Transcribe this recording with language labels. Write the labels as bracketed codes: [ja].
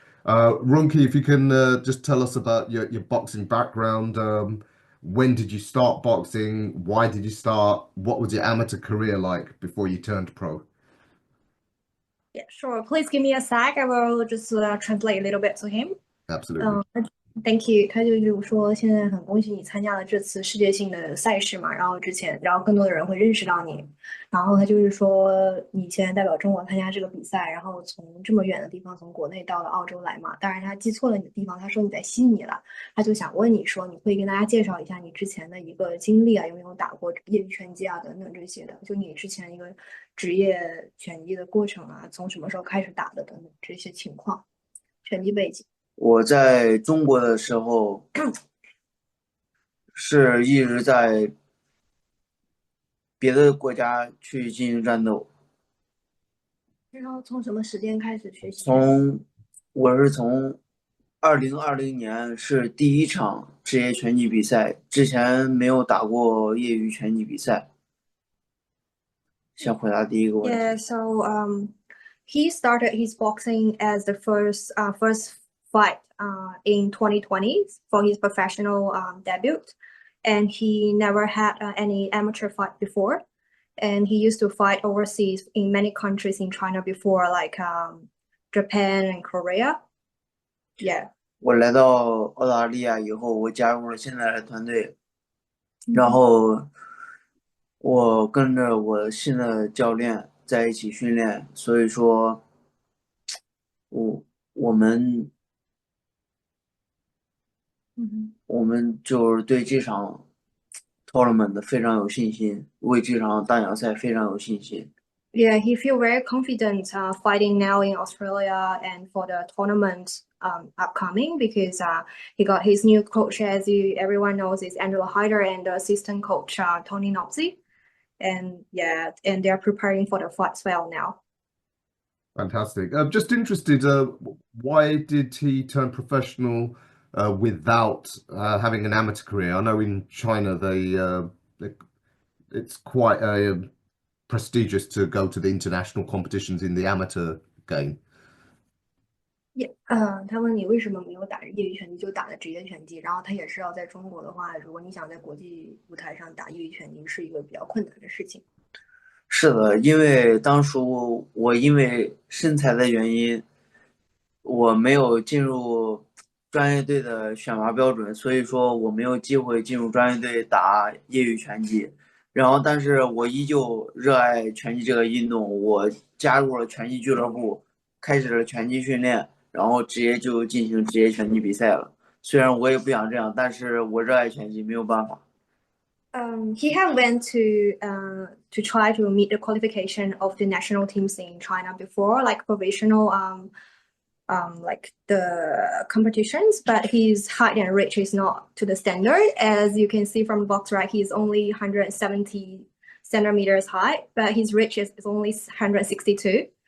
[en] Runki, if you can just tell us about your boxing background. When did you start boxing? Why did you start? What was your amateur career like before you turned pro? Yeah, sure. Please give me a sec. I will just translate a little bit to him. Absolutely. 嗯，Thank you。 [zh] 他就是说，现在很恭喜你参加了这次世界性的赛事嘛，然后之前，然后更多的人会认识到你。然后他就是说，你现在代表中国参加这个比赛，然后从这么远的地方，从国内到了澳洲来嘛。当然他记错了你的地方，他说你在悉尼了，他就想问你说，你会跟大家介绍一下你之前的一个经历啊，有没有打过业余拳击啊等等这些的，就你之前一个职业拳击的过程啊，从什么时候开始打的等等这些情况，拳击背景。我在中国的时候是一直在别的国家去进行战斗，然后从什么时间开始学习拳击？从我是从2020年是第一场职业拳击比赛，之前没有打过业余拳击比赛。先回答第一个问 [en] Yeah, [zh] 题。 [en] so he started his boxing as the first fight in 2020 for his professional debut, and he never had any amateur fight before. And he used to fight overseas in many countries in China before, like Japan and Korea. Yeah. [zh] 我来到澳大利亚以后，我加入了现在的团队，然后我跟着我新的教练在一起训练，所以说我我们 [en] Mhm. [zh] 我们就是对这场 tournament 非常有信心，为这场大奖赛非常有信心。 [en] Yeah, he feel very confident fighting now in Australia and for the tournament upcoming because he got his new coach, as everyone knows, is Angela Hyder and the assistant coach Tony Nopsey. And yeah, and they're preparing for the fights well now. Fantastic. Just interested, why did he turn professional without having an amateur career? I know in China they it's quite prestigious to go to the international competitions in the amateur game. Yeah, [zh] 他问你为什么没有打业余拳击，就打的职业拳击。然后他也是要在中国的话，如果你想在国际舞台上打业余拳击，是一个比较困难的事情。是的，因为当初我因为身材的原因，我没有进入专业队的选拔标准，所以说我没有机会进入专业队打业余拳击。然后，但是我依旧热爱拳击这个运动，我加入了拳击俱乐部，开始了拳击训练，然后直接就进行职业拳击比赛了。虽然我也不想这样，但是我热爱拳击，没有办法。 [en] He had went to try to meet the qualification of the national teams in China before, like provisional like the competitions, but his height and reach is not to the standard. As you can see from the box, right, he's only 170 centimeters high, but his reach is only 162.